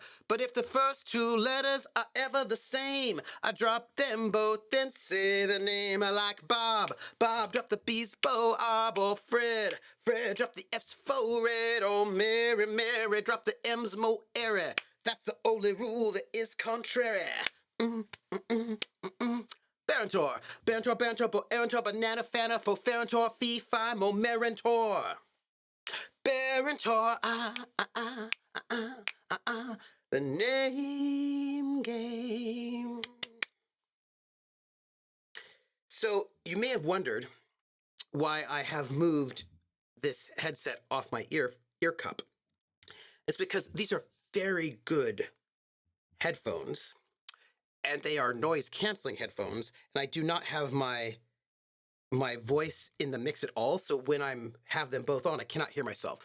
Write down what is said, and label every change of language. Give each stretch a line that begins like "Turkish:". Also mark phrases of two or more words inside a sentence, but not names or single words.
English: But if the first two letters are ever the same, I drop them both and say the name. I like Bob. Bob, drop the B's, Bo, or Fred. Fred, drop the F's, fo, red. Oh, Mary, Mary, drop the M's, mo, airy. That's the only rule that is contrary. Barentor, bo, Erentor, banana, fanna, fo, Ferentor, fee, fi, mo, merentor. Barentor, the name game. So you may have wondered why I have moved this headset off my ear cup. It's because these are very good headphones, and they are noise canceling headphones, and I do not have my voice in the mix at all, so when I have them both on, I cannot hear myself.